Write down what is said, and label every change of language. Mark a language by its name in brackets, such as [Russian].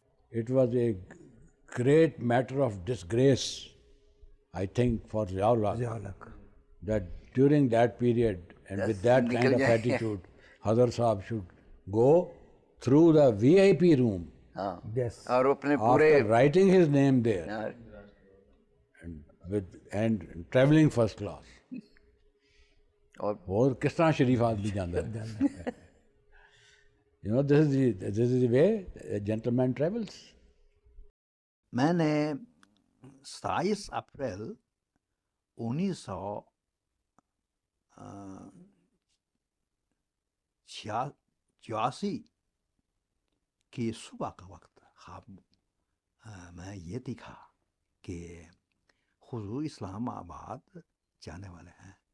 [English] It was a great matter of disgrace, I think, for Ziaul, that during that period and with that kind of attitude, Hazrat Sahab should go through the VIP room. Yes. After writing his name there, and traveling first class. [Urdu] اور کس طرح شریف آدمی جانتا ہے. [English] This is the way a gentleman travels. [Urdu] میں نے 27 April 1986 کی صبح کا وقت خواب میں یہ دیکھا کہ حضور اسلام آباد جانے والے ہیں